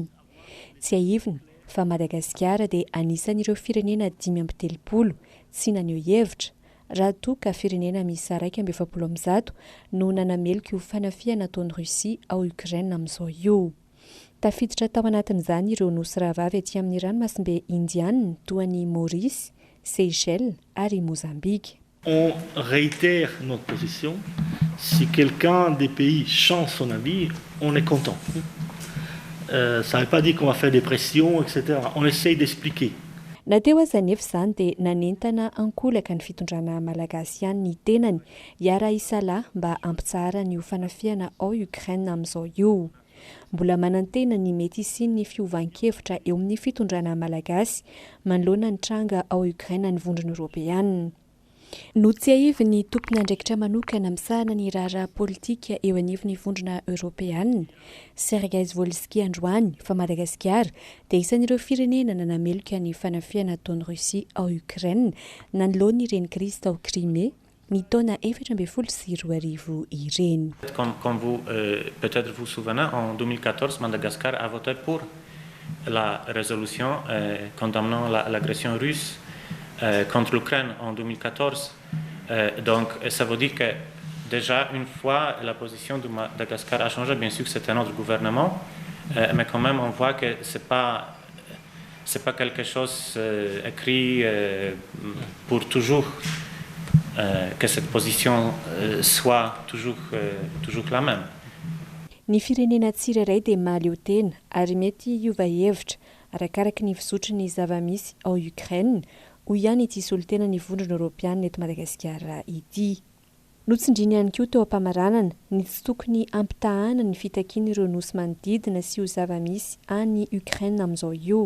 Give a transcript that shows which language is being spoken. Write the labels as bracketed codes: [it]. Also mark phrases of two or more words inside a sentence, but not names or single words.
[mg] Tsy aivina fa Madagasikara dia anisan'ireo firenena 530 tsy naneho hevitra raha toa ka firenena misy 170 no nanamelika io fanafiana ataon'ny Russia ao Ukraine amin'izao io. Tafiditra tao anatin'izany ireo nosy rahavavy etỳ amin'ny ranomasimbe indianina toa ny Maurice, Seychelles ary Mozambique. [fr] On réitère notre position. Si quelqu'un des pays change son avis, on est content. Ça ne veut pas dire qu'on va faire des pressions, etc. On essaye d'expliquer. [mg] Nateo aza nefa izany dia nanentana ankolaka ny fitondrana malagasy ihany ny tenany hiara isalahy mba ampitsara ny fanafiana ao Ukraine amin'izao io. Mbola manantena ny mety isian'ny fiovan-kevitra eo amin'ny fitondrana malagasy manoloana ny tranga ao Ukraine ny vondrona Europeanina. No tsy aivy ny tompony andraikitra manokana misahana ny raharaha politika eo anivon'ny vondrona Europeanina, Sergei Zvolski androany fa Madagasikara dia isan'ireo firenena nanamelika ny fanafiana ataon'ny Russia ao Ukraine nanoloana ireny krizy tao Crimée ny taona 2014 ireny. [fr] Comme vous, peut-être vous souvenez, en 2014, Madagascar a voté pour la résolution condamnant l'agression russe contre l'Ukraine en 2014. Donc ça veut dire que déjà une fois la position de Madagascar a changé. Bien sûr que c'était notre gouvernement, mais quand même on voit que c'est pas quelque chose écrit pour toujours, que cette position soit toujours la même. [mg] Ny firenena tsirairay dia mahaleo tena ary mety hiova hevitra arakaraka ny fisotry ny zava-misy ao Ukraine ho ihany ity solotena ny vondrona Europeanina eto Madagasikara ity. Notsindriny ihany koa teo am-pamaranana ny tsy tokony ampitahana ny fitakiana ireo nosy manodidina sy ho zava-misy any Ukraine amin'izao io.